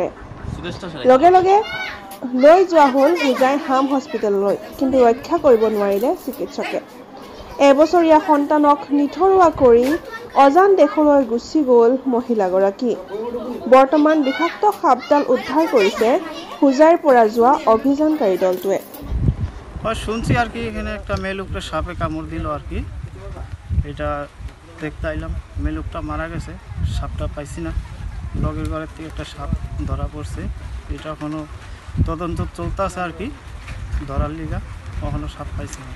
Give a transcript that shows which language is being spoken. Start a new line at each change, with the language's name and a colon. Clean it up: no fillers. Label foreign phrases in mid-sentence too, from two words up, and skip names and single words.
Assamese: লগে লগে লৈ যোৱা হ'ল হোজাই হাম হস্পিটেললৈ, কিন্তু ৰক্ষা কৰিব নোৱাৰিলে চিকিৎসকে। এবছৰীয়া সন্তানক নিথৰুৱা কৰি অজান দেশলৈ গুচি গ'ল মহিলাগৰাকী। বৰ্তমান বিষাক্ত সাপডাল উদ্ধাৰ কৰিছে হোজাইৰ পৰা যোৱা অভিযানকাৰী দলটোৱে।
Bangla: শুনছি আর কি এখানে একটা মেয়ে লোকটা সাপে কামড় দিল আর কি, এটা দেখতে আইলাম। মেয়ে লোকটা মারা গেছে, সাপটা পাইছি না। লগের ঘরের থেকে একটা সাপ ধরা পড়ছে, এটা এখনো তদন্ত চলতেছে আর কি, ধরার লিগা কখনো সাপ পাইছি না।